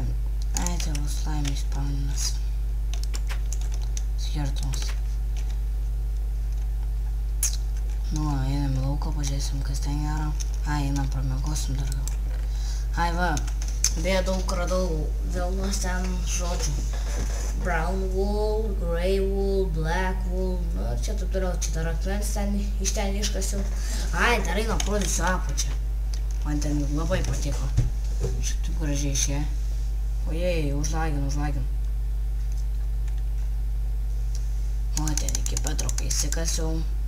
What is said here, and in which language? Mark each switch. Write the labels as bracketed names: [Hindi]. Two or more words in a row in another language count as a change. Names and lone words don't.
[Lithuanian] Ai, tai bus laimės spawninas. Skirtumas. Nu, einam į lauką, pažiūrėsim, kas ten gero. Ai, einam pramiegosim dar gal. Ai, va, beje daug radau vilnos ten žodžių. [English] Brown wool, grey wool, black wool. [Lithuanian] Nu, čia taip toliau, čia dar akmens ten iš ten iškasiau. Ai, dar einam parodysiu apačią. Man ten labai patiko. Šiek tiek gražiai išėjo. Ojei, užlagin. O, ten iki Petro, kai įsikasiau.